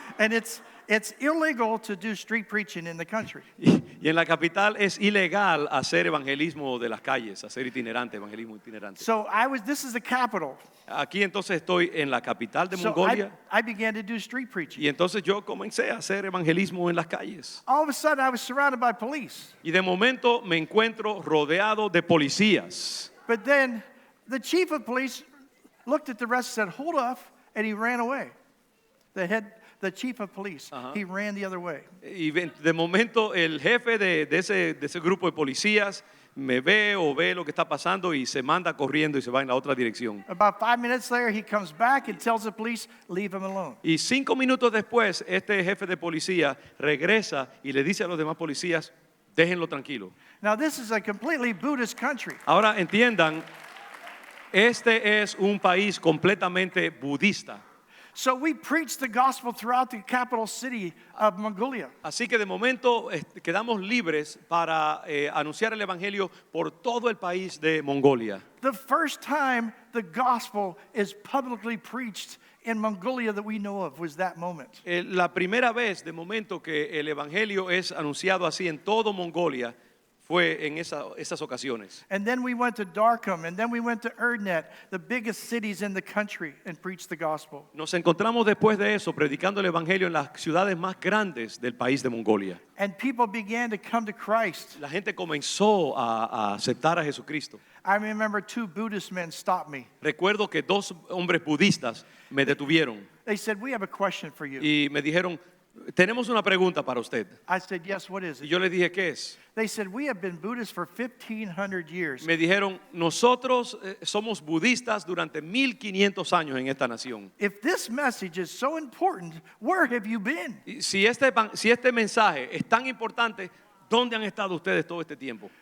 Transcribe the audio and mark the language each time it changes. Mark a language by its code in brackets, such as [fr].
[en] And it's illegal to do street preaching in the country. [es] Y en la capital es ilegal hacer evangelismo de las calles, hacer evangelismo itinerante. [en] So this is the capital. [es] Aquí entonces estoy en la capital de [en] So [es] Mongolia [en] I began to do street preaching. [es] y entonces yo comencé a hacer evangelismo en las calles. [en] All of a sudden, I was surrounded by police. Y de momento me encuentro rodeado de policías. But then the chief of police looked at the rest and said, hold off, and he ran away. The chief of police, he ran the other way. [es] Y de momento el jefe de ese grupo de policías me ve o ve lo que está pasando y se manda corriendo y se va en la otra dirección. [en] About 5 minutes later, he comes back and tells the police, leave him alone. [es] Y 5 minutos después, este jefe de policía regresa y le dice a los demás policías, déjenlo tranquilo. [en] Now, this is a completely Buddhist country. [es] Ahora entiendan, este es un país completamente budista. [en] So we preach the gospel throughout the capital city of Mongolia. [es] Así que de momento quedamos libres para anunciar el evangelio por todo el país de Mongolia. [en] The first time the gospel is publicly preached in Mongolia that we know of was that moment. [es] La primera vez de momento que el evangelio es anunciado así en todo Mongolia fue en esas ocasiones. [en] And then we went to Darkham, and then we went to Erdnet, the biggest cities in the country, and preached the gospel. [es] Nos encontramos después de eso predicando el evangelio en las ciudades más grandes del país de Mongolia. [en] And people began to come to Christ. [es] La gente comenzó a aceptar a Jesucristo. [en] I remember 2 Buddhist men stopped me. [es] Recuerdo que 2 hombres budistas me detuvieron [en] They said, we have a question for you. [es] y me dijeron, tenemos una pregunta para usted. [en] I said, yes, what is [es] Y [en] it? [es] yo les dije, ¿qué es? [en] They said, we have been Buddhists for 1,500 years. [es] Me dijeron, nosotros somos budistas durante 1500 años en esta nación. [en] If this message is so important, where have you been? [es] Y si este mensaje es tan importante, ¿dónde han estado ustedes todo este tiempo?